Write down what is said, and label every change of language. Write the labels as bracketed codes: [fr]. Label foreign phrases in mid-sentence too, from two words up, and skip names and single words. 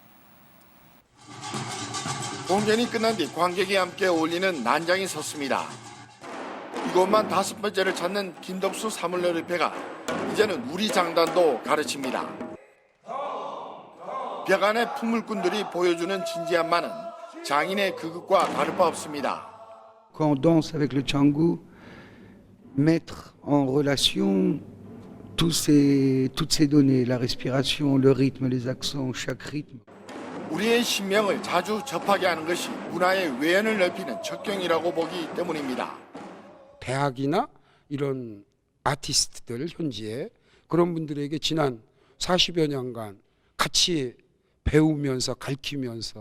[ko] 공연이 끝난 뒤 관객이 함께 어울리는 난장이 섰습니다. 이곳만 5번째를 찾는 김덕수 사물놀이패가 이제는 우리 장단도 가르칩니다. 벽 안에 풍물꾼들이 보여주는 진지함만은 장인의 그것과 다를 바 없습니다. [fr] Quand on danse avec le Canggu, mettre en relation toutes ces données, la respiration, le rythme, les accents, chaque rythme. [ko] 우리의 신명을 자주 접하게 하는 것이 문화의 외연을 넓히는 척경이라고 보기 때문입니다. 대학이나 이런 아티스트들 현지에 그런 분들에게 지난 40여 년간 같이 배우면서 가르치면서